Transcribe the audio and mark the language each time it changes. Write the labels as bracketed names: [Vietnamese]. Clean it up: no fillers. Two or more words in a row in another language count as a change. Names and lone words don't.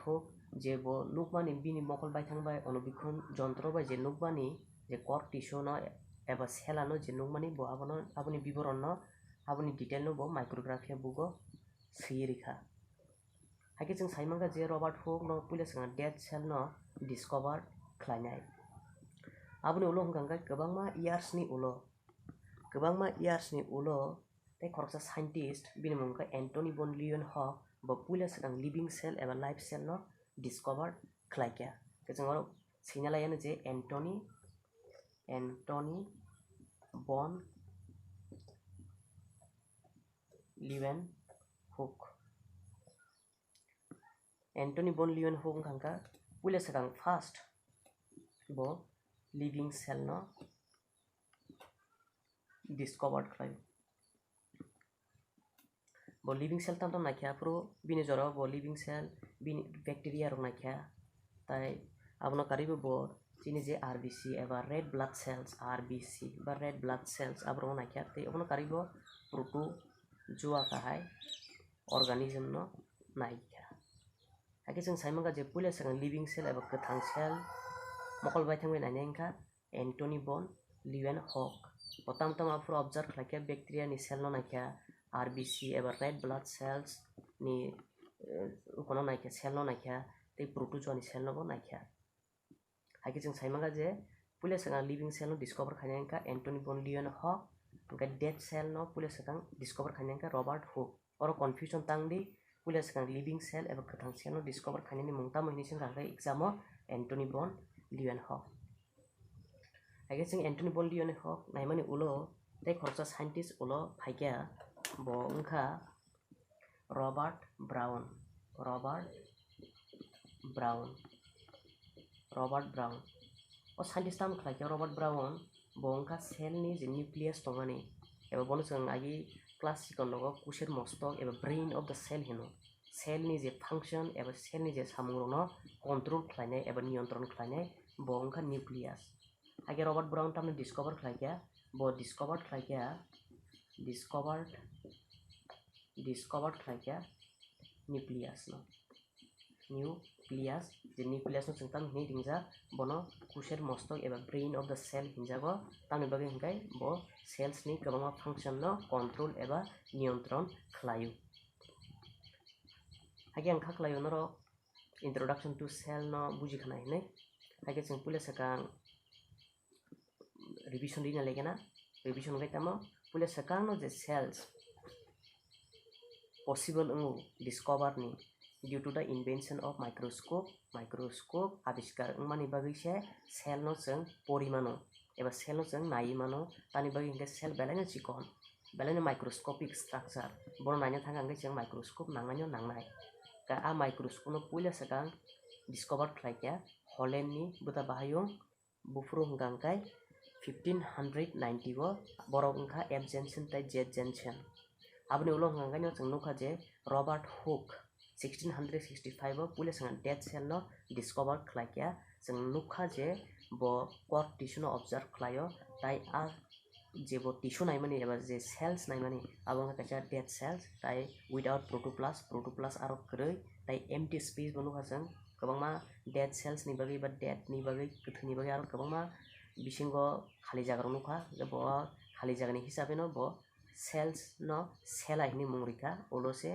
[Kok Borok] Hooke je bo nukmani bini mokol baithang bai onubikhon jontro bai je nukmani je [English] core tissue [Kok Borok] no eba cella no je nukmani bo aboni biboron no aboni detail no bo micrographia book o swi rikha haike जों saimanga je Robert Hooke no puila sanga [English] dead cell [Kok Borok] no discover khlainai aboni ulo hongkha kwbangma years ni ulo tei khoroksa scientist bini mungka Anthony von Leeuwenhoek bo puila sakang [English] living cell [Kok Borok] eba [English] live cell [Kok Borok] no discover khlaikya kajang aro sinalayan je Anthony von Leeuwenhoek hangka puila sakang first bo [English] living cell [Kok Borok] no discovered khlai bo [English] living cell [Kok Borok] tamtam naikha pro bini jora bo [English] living cell [Kok Borok] bini bacteria rok naikha tai abono karibo bo chini je RBC eba [English] red blood cells [Kok Borok] abro naikha tei abono karibo protozoa kahai organism no naikha haike जों saimanga je puila sakang [English] living cell [Kok Borok] eba kwthang cell mokol baithangbai nainai wngkha Anthony von Leeuwenhoek bo tamtam afro observe khlaikya bacteria ni cell no naikha RBC eba [English] red blood cells [Kok Borok] ni ukono naikha cell no naikha tei protozoa ni cell no bo naikha haike जों saimanga je puila sakang [English] living cell [Kok Borok] no discover khainai wngkha Anthony von Leeuwenhoek hingke [English] dead cell [Kok Borok] no puila sakang discover khainai wngkha Robert Hooke oro confusion tangdi puila sakang [English] living cell [Kok Borok] eba kwthang cell no discover khainani mung tamo hini singkha hingke exam o Anthony von Leeuwenhoek haike जों Anthony von Leeuwenhoek naimani ulo tei khoroksa scientist ulo phaikya bo wngkha Robert Brown o scientist tam khlaikya Robert Brown bo wngkha cell ni je nucleus tongmani eba bono जों agi class sikon logo kusher mostok eba [English] brain of the cell [Kok Borok] hino cell ni je function eba cell ni je samung rok no control khlainai eba niyontron khlainai bo wngkha nucleus haike Robert Brown tamni discover khlaikya bo discovered khlaikya nucleus no nucleus je nucleus no chung tam ni ringja bono kusher mostok eba [English] brain of the cell [Kok Borok] hinjago tamni bagi hingkai bo cells ni kwbangma function no control eba niyontron khlaio hage ang khaklaio noro [English] introduction to cell [Kok Borok] no bujikhana hinai hage chung pule sakang revision dina legena revision ngai tamo pule sakang no je cells possible ungu discover ni [English] due to the invention of microscope [Kok Borok] abiskar ungmani bagi se cell no chung porimano eba cell no chung nai mano tani bagi hingke cell belai chikon belai [English] microscopic structure [Kok Borok] bono naina thanga hingke chung microscope nangnai no nangnai ka a microscope no pule sakang discover khlaikya holland ni buta bahayung bufru hingkangkai 1590 go borok ungkha F Jensen tai Z Jensen abni ulo hingkangkai no chung nukha je Robert Hooke 1665 pule sang [English] dead cell [Kok Borok] no discover khlaikya chung nukha je bo [English] cord tissue [Kok Borok] no observe khlaio tai a je bo tissue naimani eba je cells naimani abo kaisa [English] dead cells [Kok Borok] tai [English] without protoplast [Kok Borok] aro kroi tai [English] empty space [Kok Borok] bo nukha chung kwbangma [English] dead cells [Kok Borok] ni bagi ba dead ni bagi kuthuni bagi aro kwbangma bisingo khali jaga rok nukha je bo khali jaga ni hisabe no bo cells no cella hini mung rika ulo se